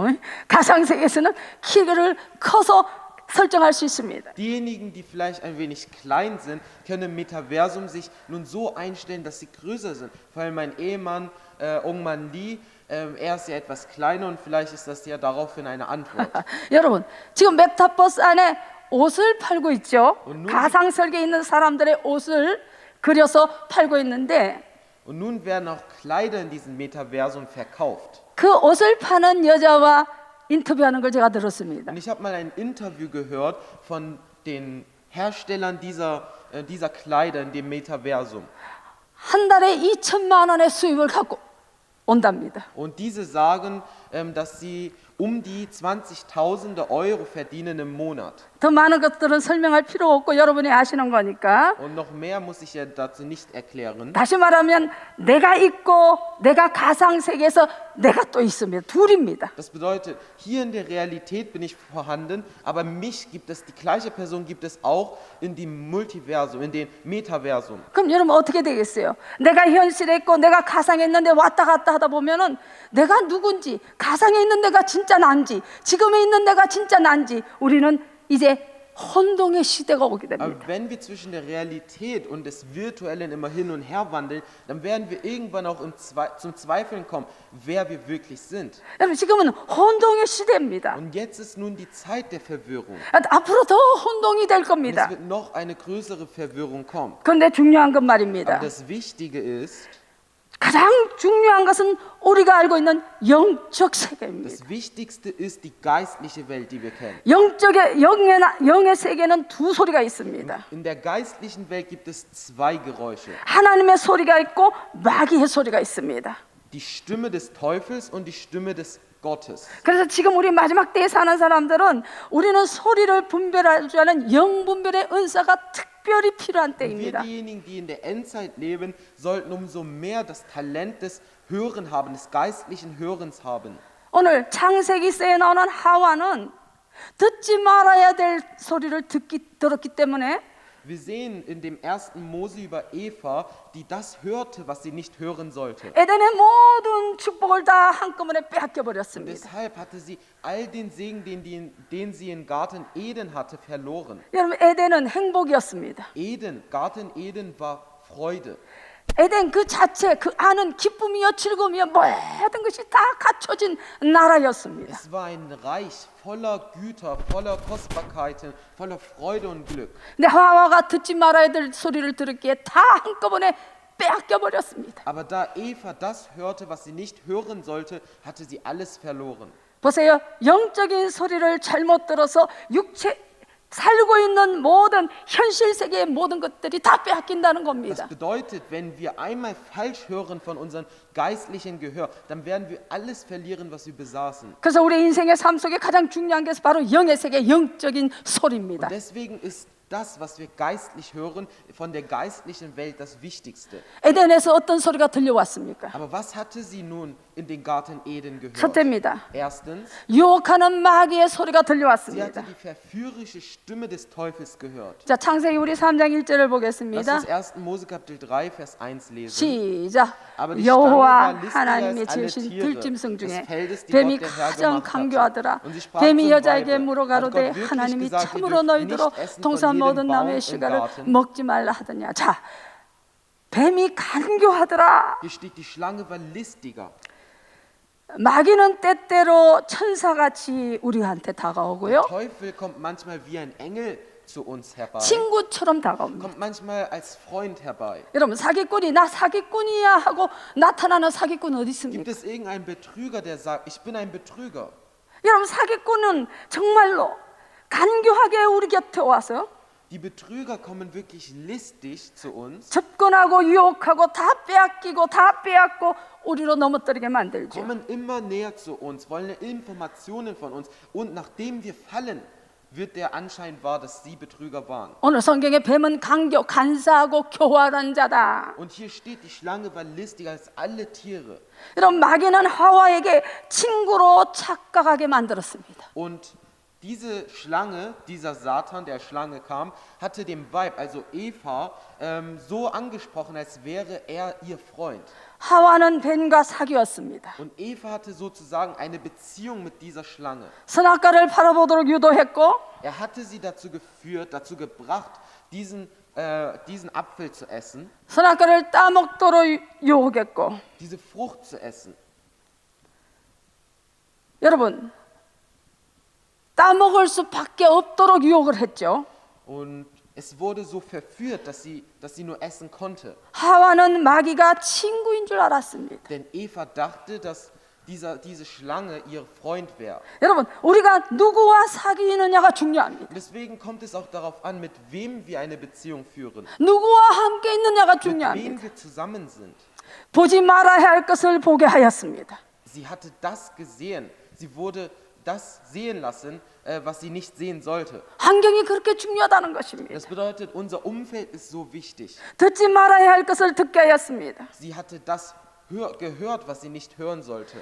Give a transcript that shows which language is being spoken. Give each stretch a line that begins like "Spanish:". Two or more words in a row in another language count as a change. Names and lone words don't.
Korean: 가상세계에서는 키를 커서 설정할 수 있습니다.
German: Diejenigen, die vielleicht ein wenig klein sind, können im Metaversum sich nun so einstellen, dass sie größer sind. Vor allem mein Ehemann, Ongman Lee, er ist ja etwas kleiner und vielleicht ist das ja daraufhin eine Antwort.
Korean: 여러분, 지금 메타버스 안에 옷을 팔고 있죠. 오늘- 가상세계에 있는 사람들의 옷을 그려서 팔고 있는데
German: Und nun werden auch Kleider in diesem Metaversum verkauft.
Korean: 그 옷을 파는 여자와 인터뷰하는 걸 제가 들었습니다.
German: Und ich habe mal ein Interview gehört von den Herstellern dieser Kleider in dem Metaversum.
Korean: 한 달에 2천만 원의 수입을 갖고 온답니다.
German: Und diese sagen, dass sie um die 20.000 Euro verdienen im Monat.
Korean: 더 많은 것들은 설명할 필요 없고 여러분이 아시는 거니까.
German: Und noch mehr muss ich ja dazu nicht erklären.
Korean: 다시 말하면 내가 있고 내가 가상 세계에서 내가 또 있습니다. 둘입니다.
German: Das bedeutet, hier in der Realität bin ich vorhanden, aber mich gibt es, die gleiche Person gibt es auch in dem Multiversum, in dem Metaversum.
Korean: 그럼 여러분 어떻게 되겠어요? 내가 현실에 있고 내가 가상에 있는데 왔다 갔다 하다 보면은 내가 누군지, 가상에 있는 내가 진짜 난지, 지금에 있는 내가 진짜 난지 우리는 이제 혼동의 시대가 오게 됩니다.
German: Aber wenn wir zwischen der Realität und des Virtuellen immer hin und her wandeln, dann werden wir irgendwann auch zum Zweifeln kommen, wer wir wirklich sind.
Korean: 여러분 지금은 혼동의 시대입니다.
German: Und jetzt ist nun die Zeit der Verwirrung.
Korean: 앞으로 더 혼동이 될
German: Und es
Korean: 겁니다.
German: wird noch eine größere Verwirrung kommen.
Korean: 그런데 중요한 건
German: Aber
Korean: 말입니다.
German: das Wichtige ist,
Korean: 가장 중요한 것은 우리가 알고 있는 영적 세계입니다.
German: das Wichtigste ist die geistliche Welt, die wir kennen.
Korean: 영의 세계는 두 소리가 있습니다.
German: In der geistlichen Welt gibt es zwei Geräusche.
Korean: 하나님의 소리가 있고 마귀의 소리가 있습니다.
German: Die Stimme des Teufels und die Stimme des Gottes.
Korean: 그래서 지금 우리 마지막 때에 사는 사람들은 우리는 소리를 분별할 줄 아는 영분별의 은사가 특별히 필요한
German: Wir
Korean: 때입니다.
German: diejenigen, die in der Endzeit leben, sollten umso mehr das Talent des Hören haben, des geistlichen Hörens haben.
Korean: 오늘 창세기서에 나오는 하와는 듣지 말아야 될 소리를 들었기 때문에
German: Wir sehen in dem 1. Mose über Eva, die das hörte, was sie nicht hören sollte.
Korean: 에덴의 모든 축복을 다 한꺼번에 빼앗겨 버렸습니다.
German: Deshalb hatte sie all den Segen, den sie im Garten Eden hatte, verloren.
Korean: 여러분 에덴은 행복이었습니다.
German: Garten Eden war Freude.
Korean: 에덴 그 자체 그 안은 기쁨이요 즐거움이요 모든 것이 다 갖춰진 나라였습니다.
German: Es war ein Reich voller Güter, voller Kostbarkeiten, voller Freude und Glück.
Korean: 근데 하와가 듣지 말아야 될 소리를 들었기에 다 한꺼번에 빼앗겨 버렸습니다.
German: Aber da Eva das hörte, was sie nicht hören sollte, hatte sie alles verloren.
Korean: 보세요. 영적인 소리를 잘못 들어서 육체 살고 있는 모든 현실 세계의 모든 것들이 다 빼앗긴다는
German: Das
Korean: 겁니다.
German: bedeutet, wenn wir einmal falsch hören von unserem geistlichen Gehör, dann werden wir alles verlieren, was wir besaßen.
Korean: 그래서 우리 인생의 삶 속에 가장 중요한 게 바로 영의 세계 영적인 소리입니다.
German: Und deswegen ist das, was wir geistlich hören, von der geistlichen Welt das Wichtigste.
Korean: 에덴에서 어떤 소리가 들려왔습니까?
German: Aber was hatte sie nun in den Garten Eden gehört?
Korean: 첫째입니다.
German: Erstens,
Korean: 유혹하는 마귀의 소리가
German: sie hatte
Korean: 들려왔습니다.
German: die verführerische Stimme des Teufels gehört.
Korean: 자, 창세기 우리 3장 1절을
German: Lass
Korean: 보겠습니다.
German: uns 1. Mose Kapitel 3, Vers 1 lesen.
Korean: 시작.
German: Aber die
Korean: 여호와
German: Schlange war
Korean: 하나님의
German: listiger als
Korean: 지으신
German: alle Tiere
Korean: 들짐승
German: des
Korean: 중에
German: Feldes, die
Korean: 뱀이
German: Gott der Herr
Korean: 가장
German: gemacht hatte.
Korean: 강교하더라.
German: Und sie sprach
Korean: 뱀이
German: zum
Korean: 여자에게
German: Weibe,
Korean: 물어가로되
German: hat Gott wirklich
Korean: 하나님이
German: gesagt, ihr
Korean: 참으로
German: dürft
Korean: 너희들로
German: nicht essen
Korean: 동산
German: von jedem
Korean: 모든
German: Baum
Korean: 나무의
German: im
Korean: 씨가를
German: Garten.
Korean: 먹지 말라 하더냐. 자, 뱀이 강교하더라.
German: Hier steht, die Schlange war listiger.
Korean: 마귀는 때때로 천사같이 우리한테 다가오고요.
German: Der Teufel kommt manchmal wie ein Engel zu uns herbei,
Korean: 친구처럼 다가옵니다.
German: kommt manchmal als Freund herbei.
Korean: 여러분, 사기꾼이 나 사기꾼이야 하고 나타나는 사기꾼 어디
German: Gibt
Korean: 있습니까?
German: es irgendeinen Betrüger, der sagt, ich bin ein Betrüger?
Korean: 여러분, 사기꾼은 정말로 간교하게 우리 곁에 와서
German: Die Betrüger kommen wirklich listig zu uns,
Korean: 접근하고 유혹하고 다 빼앗기고 다 빼앗고 우리로 넘어뜨리게 만들죠.
German: kommen immer näher zu uns, wollen Informationen von uns und nachdem wir fallen, wird der Anschein wahr, dass sie Betrüger waren.
Korean: 오늘 성경에 뱀은 강교, 간사하고 교활한 자다.
German: Und hier steht, die Schlange war listiger als alle Tiere.
Korean: 여러분, 마귀는 하와에게 친구로 착각하게 만들었습니다.
German: Und diese Schlange, dieser Satan, der Schlange kam, hatte dem Weib, also Eva, so angesprochen, als wäre er ihr Freund.
Korean: 하와는 뱀과 사귀었습니다.
German: Und Eva hatte sozusagen eine Beziehung mit dieser Schlange.
Korean: 선악과를 팔아보도록 유도했고
German: Er hatte sie dazu geführt, dazu gebracht, diesen Apfel zu essen,
Korean: 선악과를 따먹도록 유혹했고
German: diese Frucht zu essen.
Korean: 여러분, 따먹을 수밖에 없도록 유혹을 했죠.
German: Und es wurde so verführt, dass sie nur essen konnte.
Korean: 하와는 마귀가 친구인 줄 알았습니다.
German: Denn Eva dachte, dass diese Schlange ihr Freund wäre.
Korean: 여러분, 우리가 누구와 사귀느냐가 중요합니다.
German: Und deswegen kommt es auch darauf an, mit wem wir eine Beziehung führen,
Korean: 누구와 함께 있느냐가
German: mit wem
Korean: 중요합니다.
German: wir zusammen sind.
Korean: 보지 말아야 할 것을 보게 하였습니다.
German: Sie hatte das gesehen. Sie wurde das sehen lassen, was sie nicht sehen sollte.
Korean: 환경이 그렇게 중요하다는 것입니다.
German: Das bedeutet, unser Umfeld ist so wichtig.
Korean: 듣지 말아야 할 것을 듣게 하였습니다.
German: Sie hatte das gehört, was sie nicht hören sollte.